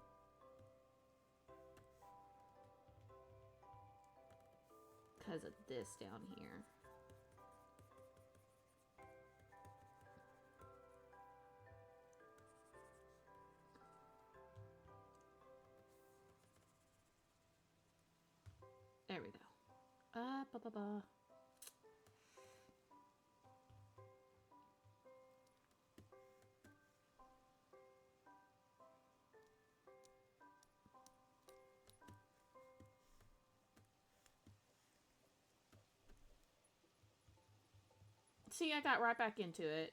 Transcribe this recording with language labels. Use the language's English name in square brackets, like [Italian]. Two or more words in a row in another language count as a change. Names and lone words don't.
[English] Because of this down here. There we go. Ba-ba-ba. See, I got right back into it.